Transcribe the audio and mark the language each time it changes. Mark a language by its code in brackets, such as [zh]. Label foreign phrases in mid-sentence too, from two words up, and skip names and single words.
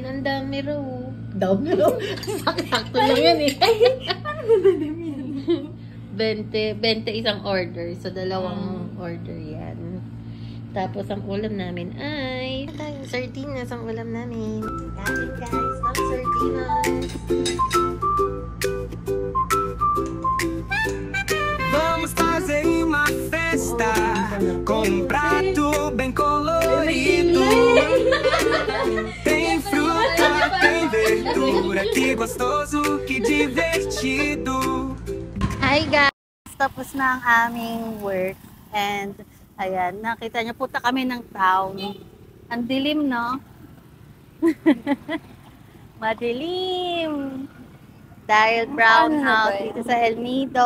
[tl] Ang dami raw. Dami raw? Sakto lang yan eh. Ano ba dami yan? 20 isang order. So, dalawang order yan. Tapos, ang ulam namin ay sardinas ang ulam namin. Kain guys, ng sardinas. [pt] Vamos fazer uma festa com um prato bem colorido. Tem fruta, tem verdura, que gostoso, que divertido. [en] Hi guys! [tl] Tapos na ang aming work. And, ayan, nakita niyo, punta kami ng town. Ang dilim, no? Madilim! Dahil brown out dito sa El Nido.